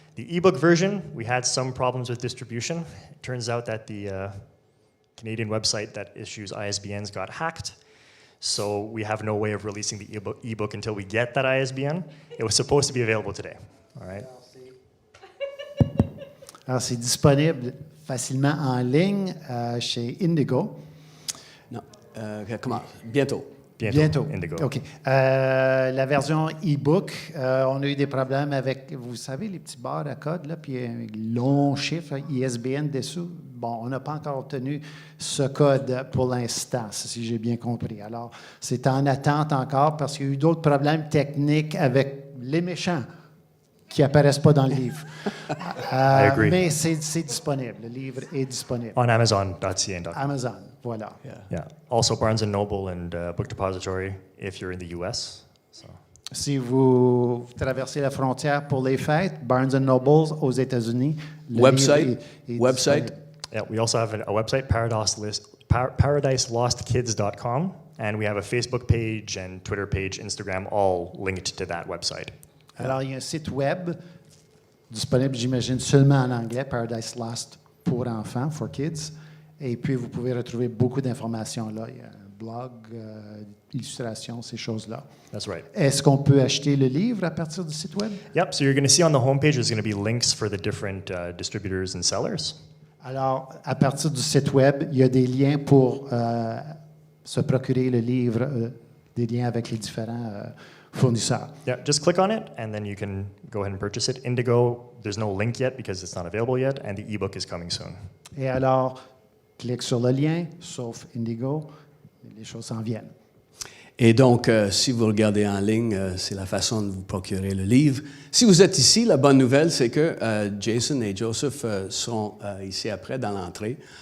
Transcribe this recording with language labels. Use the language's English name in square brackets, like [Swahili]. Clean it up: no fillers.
[English] The ebook version, we had some problems with distribution. It turns out that the Canadian website that issues ISBNs got hacked. So we have no way of releasing the ebook until we get that ISBN. It was supposed to be available today. All right. [French] Alors, c'est disponible facilement en ligne chez Indigo. Non. Comment? Bientôt. Bientôt. Indigo. OK. La version e-book, on a eu des problèmes avec, vous savez, les petits barres à code, là, puis un long chiffre ISBN dessous. Bon, on n'a pas encore obtenu ce code pour l'instant, si j'ai bien compris. Alors, c'est en attente encore parce qu'il y a eu d'autres problèmes techniques avec les méchants qui n'apparaissent pas dans le livre. Mais c'est disponible. Le livre est disponible. [English] On Amazon.ca. [French] Amazon, voilà. [English] Yeah. Also Barnes & Noble and Book Depository if you're in the US. So. [French] Si vous traversez la frontière pour les fêtes, Barnes & Noble aux États-Unis. [English] Website? Yeah, we also have a website, ParadiseLostKids.com, and we have a Facebook page and Twitter page, Instagram, all linked to that website. [French] Alors, il y a un site web disponible, j'imagine, seulement en anglais, Paradise Lost pour enfants, [English] for kids. [French] Et puis, vous pouvez retrouver beaucoup d'informations là. Il y a un blog, illustrations, ces choses-là. [English] That's right. [French] Est-ce qu'on peut acheter le livre à partir du site web? [English] Yep, so you're going to see on the homepage, there's going to be links for the different distributors and sellers. [French] Alors, à partir du site web, il y a des liens pour se procurer le livre, des liens avec les différents fournisseurs. [English] Yeah, just click on it, and then you can go ahead and purchase it. Indigo, there's no link yet because it's not available yet, and the ebook is coming soon. [French] Et alors, clique sur le lien, sauf Indigo, les choses s'en viennent. Et donc, si vous regardez en ligne, c'est la façon de vous procurer le livre. Si vous êtes ici, la bonne nouvelle, c'est que Jason et Joseph sont ici après, dans l'entrée.